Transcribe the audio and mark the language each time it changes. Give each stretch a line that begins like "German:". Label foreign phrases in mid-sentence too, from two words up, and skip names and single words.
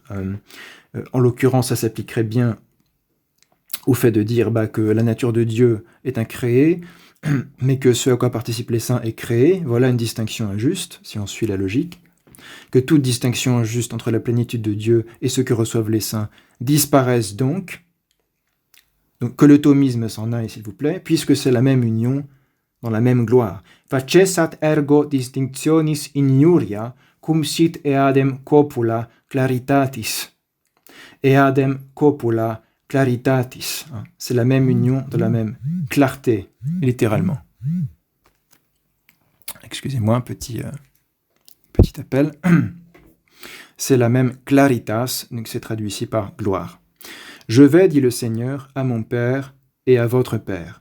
French: en l'occurrence, ça s'appliquerait bien au fait de dire que la nature de Dieu est incréée, mais que ce à quoi participent les saints est créé, voilà une distinction injuste, si on suit la logique, que toute distinction injuste entre la plénitude de Dieu et ce que reçoivent les saints disparaisse donc que le thomisme s'en aille, s'il vous plaît, puisque c'est la même union dans la même gloire.
Latin: Facessat ergo distinctionis ignuria, cum sit eadem copula claritatis. Eadem copula claritatis.
French: C'est la même union de la même clarté, littéralement. Excusez-moi, petit appel. C'est la même claritas, donc c'est traduit ici par gloire. Je vais, dit le Seigneur, à mon Père et à votre Père.